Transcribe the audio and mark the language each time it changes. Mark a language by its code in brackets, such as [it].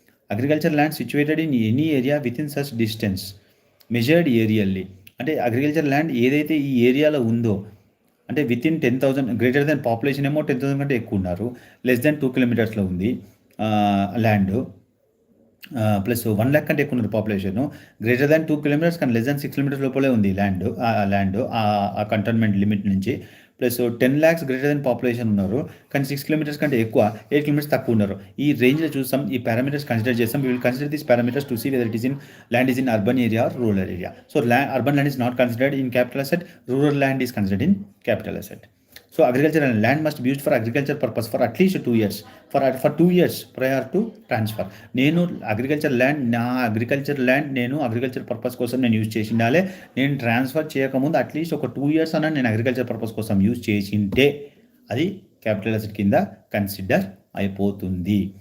[en] agriculture land situated in any area within such distance measured aerially, [te] అంటే agriculture land ఏదైతే ఈ ఏరియాలో ఉందో, అంటే with in 10,000, greater than population ఏమో 10,000 కంటే ఎక్కువ ఉన్నారు, లెస్ దెన్ 2 కిలోమీటర్స్లో ఉంది ల్యాండ్, ప్లస్ 1 lakh కంటే ఎక్కువ ఉన్నారు పాపులేషన్, గ్రేటర్ దాన్ 2 కిలోమీటర్స్ కానీ లెస్ దాన్ 6 కిలోమీటర్స్ లోపలే ఉంది ల్యాండ్ ఆ కంటోన్మెంట్ లిమిట్ నుంచి, plus 10 lakhs greater than population ఉన్నారు, కానీ 6 కిలోమీటర్స్ కంటే ఎక్కువ, 8 కిలోమీటర్స్ తక్కువ ఉన్నారు. ఈ రేంజ్లో చూస్తాం, ఈ పారామీటర్స్ కన్సిడర్ చేస్తాం. [en] We will consider these parameters to see whether it is in land is in urban area or rural area. So urban land is not considered in capital asset, rural land is considered in capital asset. So So agricultural land must be used for agriculture purpose for at least 2 years. For 2 years prior to transfer. [te] నేను agriculture land నేను agriculture purpose కోసం నేను use చేసి ఉండాలి. నేను transfer చేయకముందు at least ఒక 2 years అన్న నేను అగ్రికల్చర్ పర్పస్ కోసం యూజ్ చేసింటే అది క్యాపిటల్ అసెట్ కింద కన్సిడర్ అయిపోతుంది.